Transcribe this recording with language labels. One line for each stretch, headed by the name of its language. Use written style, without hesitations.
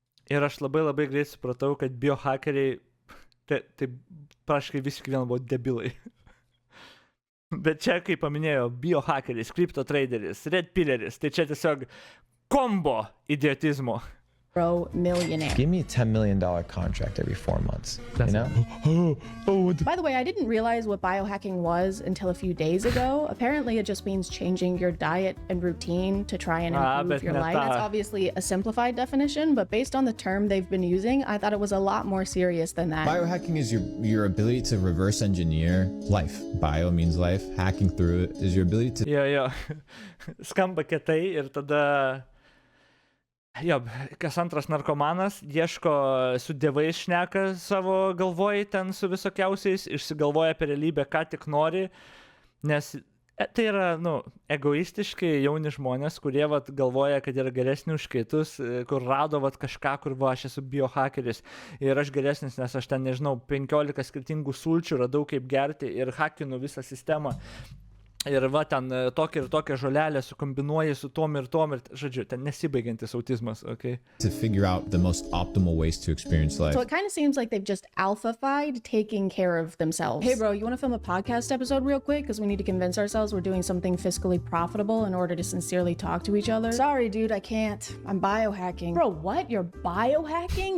Lithuanian: Ir aš labai greit supratau, kad biohackeriai, tai praškai visi kiekvieną buvo debilai. Bet čia, kaip paminėjo, biohackeris, crypto traderis, red pilleris, tai čia tiesiog kombo idiotizmo.
English: Bro millionaire. Give me a $10 million contract every 4 months, you know? By the way, I didn't realize what biohacking was until a few days ago. Apparently, it just means changing your diet and routine to try and improve your life. That's obviously a simplified definition, but based on the term they've been using, I thought it was a lot more serious than that. Biohacking is your ability to reverse engineer life. Bio means life. Hacking through it is your ability to...
Lithuanian: Jo. Skamba kietai ir tada... Jo, kas antras narkomanas ieško su dievais šneka savo galvoj ten su visokiausiais, išsigalvoja apie realybę, ką tik nori, nes tai yra, egoistiški jauni žmonės, kurie galvoja, kad yra geresni už kitus, kur rado kažką, kur aš esu biohackeris ir aš geresnis, nes aš ten, nežinau, 15 skirtingų sulčių radau kaip gerti ir hackinu visą sistemą. Ir ten tokia ir tokia žolelė sukombinuoja su tom ir žodžiu, ten nesibaigiantis autizmas, okay?
English: To figure out the most optimal ways to experience life. So it kind of seems like they've just alpha-fied taking care of themselves. Hey bro, you want to film a podcast episode real quick? Because we need to convince ourselves we're doing something fiscally profitable in order to sincerely talk to each other. Sorry dude, I can't. I'm biohacking. Bro, what? You're biohacking?